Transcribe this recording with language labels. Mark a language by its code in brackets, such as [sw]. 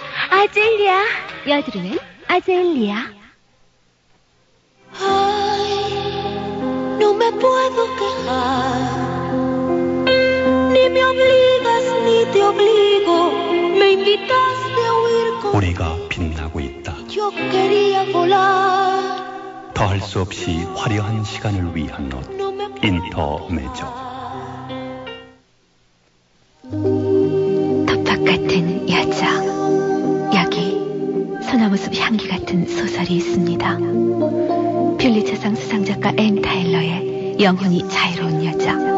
[ko] 아젤리아, 여드름은 아젤리아. [es] Ay, no me puedo quejar, ni me obligas ni te obligo, me invitaste a huir con. [ko] 우리가 빛나고 있다. [es] Yo quería volar. [ko] 더 할 수 없이 화려한 시간을 위한 옷, 인터메조. 텃밭 같은 여자. 소나무숲 향기 같은 소설이 있습니다. 퓰리처상 수상작가 앤 타일러의 영혼이 자유로운 여자.